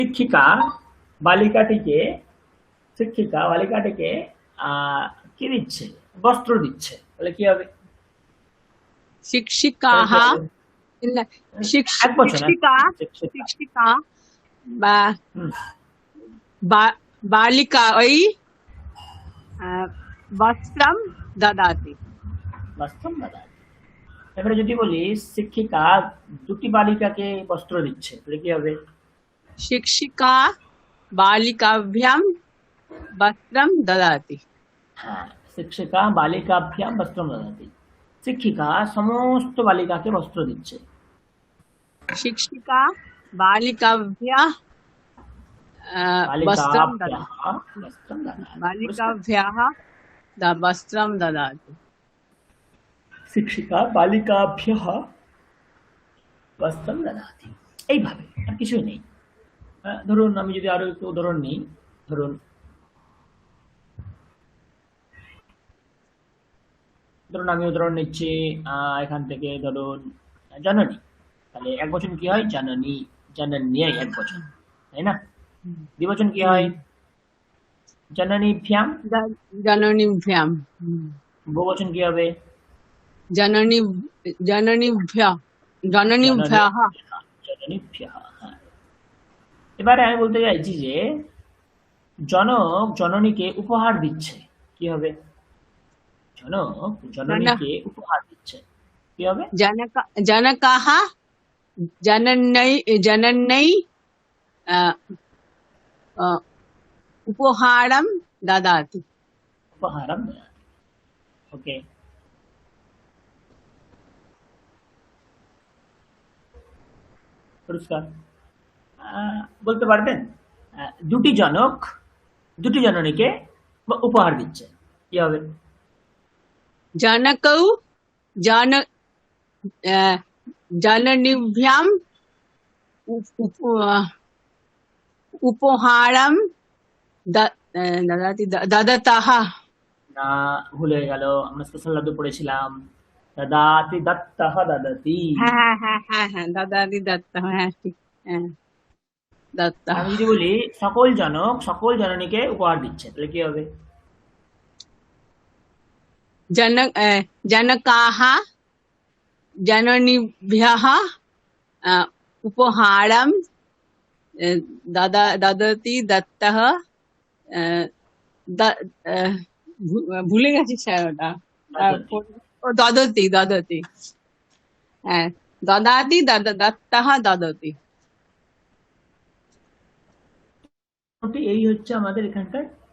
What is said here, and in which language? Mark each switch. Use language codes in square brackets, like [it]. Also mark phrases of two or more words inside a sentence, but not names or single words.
[bn] শিক্ষিকা বালিকাটিকে শিক্ষিকা বালিকাটিকে কি দিচ্ছে? বস্ত্র দিচ্ছে। তাহলে কি হবে? [sa] शिक्षिकाः [bn] এক বছর [sa] शिक्षिका শিক্ষিকা। शिक्षिका बालिकायै वस्त्रं ददाति। বস্ত্রম দদাতি। [bn] এবারে যদি বলি শিক্ষিকা দুটি বালিকাকে বস্ত্র দিচ্ছে, তাহলে কি হবে? [sa] शिक्षिका बालिकाभ्यां वस्त्रं ददाति। হ্যাঁ, শিক্ষিকা বালিকাভ্যাম বস্ত্রম দদাতি। [bn] শিক্ষিকা সমস্ত বালিকাকে বস্ত্র দিচ্ছে। [sa] शिक्षिका बालिकाभ्यः वस्त्रं বালিকাভ্যাः ददाति। বস্ত্রম দদাতি। পরিষ্কার? बालिकाभ्यः वस्त्रं ददाति। শিক্ষিকা বালিকাভ্যাः বস্ত্রম দদাতি। [bn] এইভাবে, আর কিছুই নেই। ধরুন আমি যদি আরো একটু উদাহরণ নিই, ধরুন ধরুন আমি উদাহরণ নিচ্ছি এখান থেকে ধরুন জননী। তাহলে এক বচন কি হয়? জননী। জনন্যায় এক বচন, তাই না? দ্বিবচন কি হয়? জননীভ্যাম। [sa] जननीभ्यां [bn] বহুবচন কি হবে? [sa] जननी जननीभ्यः जननीभ्यः জননীভ্যাः। [bn] হ্যাঁ, এবারে আমি বলতে চাইছি যে জনক জননীকে উপহার দিচ্ছে, কি হবে? জনক জননীকে উপহার দিচ্ছে, কি হবে? [sa] जनकाः जनन्यै उपहारं ददाति। উপহারম দদাতি। [bn] ওকে, পরিষ্কার? বলতে পারবেন দুটি জনক দুটি জননীকে উপহার দিচ্ছে, কি হবে? [sa] जनकौ जन जननीभ्यां उपहारं ददाति ददतः। [bn] না, ভুল হয়ে গেল। আমরা স্পেশাল শব্দ পড়েছিলাম [sa] দদাতি, দত্তः দদতি। [bn] হ্যাঁ হ্যাঁ হ্যাঁ হ্যাঁ [sa] দদাতি দত্তः, [bn] হ্যাঁ ঠিক, হ্যাঁ দত্তः। আমি যদি বলি সকল জনক সকল জননীকে উপহার দিচ্ছে, তাহলে কি হবে? [sa] जनकाः जननीभ्यः उपहारं ददति दत्तः। [bn] ভুলে গেছি স্যার ওটা। [sa] দদতি দদতি, হ্যাঁ দদাতি দত্তः দদতি। [bn] এই হচ্ছে আমাদের এখানকার।